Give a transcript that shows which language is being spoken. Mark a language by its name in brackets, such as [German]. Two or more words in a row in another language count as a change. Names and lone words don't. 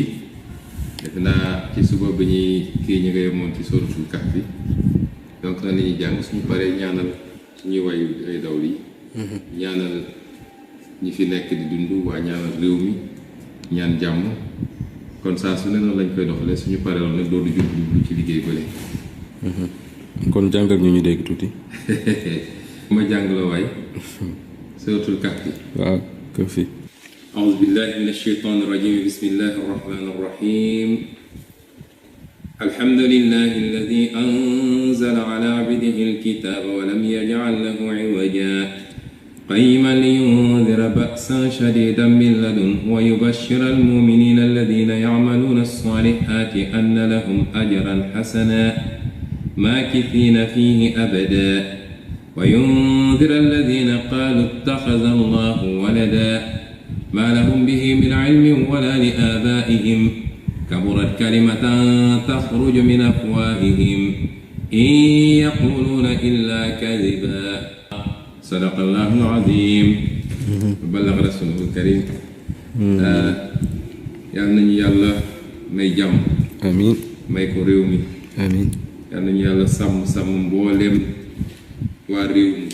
[Wolof] defe naa ci suba bi ñuy kii ñu nga yemoon ci sóoratul Kahf bi donc na ñuy jàng suñu paree ñaanal suñuy way ay daw yi ñaanal ñi fi nekk di dund waa ñaanal réew mi ñaan jàmm kon saa su ne noonu lañ koy doxalee suñu paree loolu nag loolu jublu ci liggéey bële. kon jàngal ñu dégg tuuti. ma jàng la waay sóoratul Kahf bi waaw Kahf fi [Arabic] أعوذ بالله من الشيطان الرجيم بسم الله الرحمن الرحيم الحمد لله الذي أنزل على عبده الكتاب ولم يجعل له عوجا قيما لينذر بأسا شديدا من لدنه ويبشر المؤمنين الذين يعملون الصالحات أن لهم أجرا حسنا ماكثين فيه أبدا وينذر الذين قالوا اتخذ الله ولدا ما لهم به من علم ولا لآبائهم كبرت كلمة تخرج من أفواههم إن يقولون إلا كذبا صدق الله العظيم وبلغ الرسول الكريم. [Wolof] yal nañu yàlla may jàmm. amiin. may ko réew mi. amiin. yal nañu yàlla sàmm mbooleem waa réew mi.